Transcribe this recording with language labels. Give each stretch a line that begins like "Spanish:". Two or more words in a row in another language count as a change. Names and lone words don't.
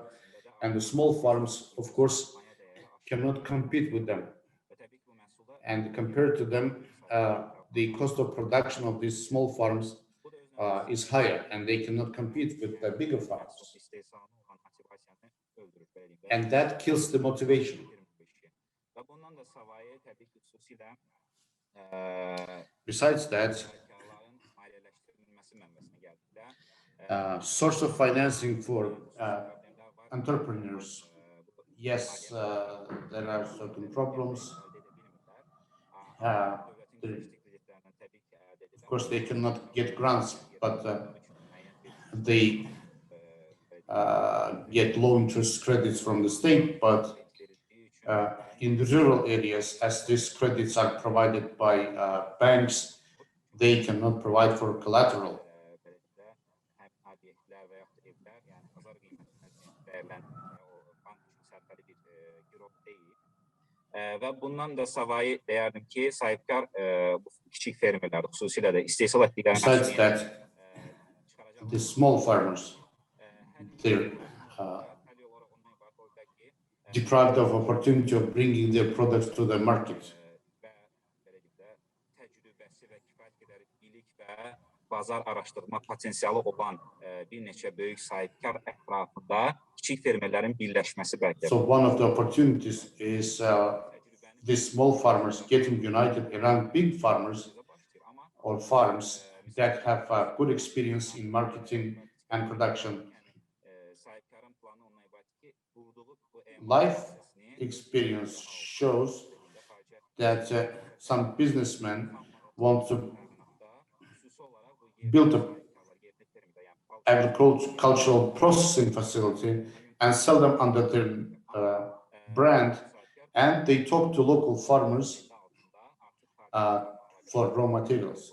English: And the small farms, of course, cannot compete with them. And compared to them, the cost of production of these small farms is higher, and they cannot compete with the bigger farms.
Azerbaijani: öldürür beləliklə.
English: and that kills the motivation.
Azerbaijani: Və bundan da savayı təbii ki, xüsusilə
English: Besides that,
Azerbaijani: sahibkarların maliyyələşdirilməsi mənbəsinə gəldikdə,
English: source of financing for entrepreneurs, yes, there are certain problems. Of course, they cannot get grants, but they get low interest credits from the state. But in the rural areas, as these credits are provided by banks, they cannot provide for collateral.
Azerbaijani: Və bundan da savayı deyərdim ki, sahibkar bu kiçik fermerlər, xüsusilə də istehsal etdikləri
English: Besides that, the small farmers, they're deprived of opportunity of bringing their products to the market.
Azerbaijani: Təcrübəsi və kifayət qədər bilik və bazar araşdırma potensialı olan bir neçə böyük sahibkar ətrafında kiçik fermerlərin birləşməsi bəlkə.
English: So one of the opportunities is the small farmers getting united around big farmers or farms that have good experience in marketing and production. Life experience shows that some businessmen want to build an agricultural processing facility and sell them under their brand, and they talk to local farmers for raw materials.